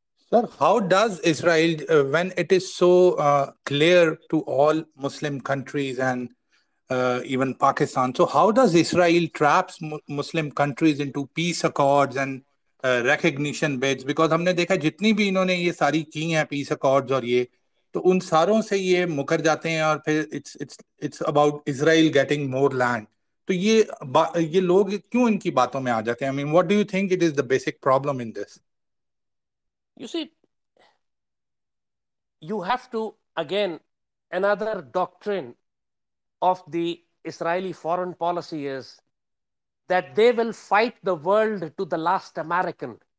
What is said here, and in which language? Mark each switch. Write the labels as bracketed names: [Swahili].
[English] Sir, how does Israel, when it is so clear to all Muslim countries and even Pakistan, so how does Israel traps Muslim countries into peace accords and recognition bids? [Hindi] Because हमने देखा जितनी भी इन्होंने ये सारी की हैं peace accords और ये, तो उन सारों से ये मुकर जाते हैं और फिर [English] it's about Israel getting more land. [Hindi] तो ये लोग क्यों इनकी बातों में आ जाते हैं? [English] I mean, what do you think it is the basic problem in this? You see, you have to, again, another doctrine of the Israeli foreign policy is that they will fight the world to the last American.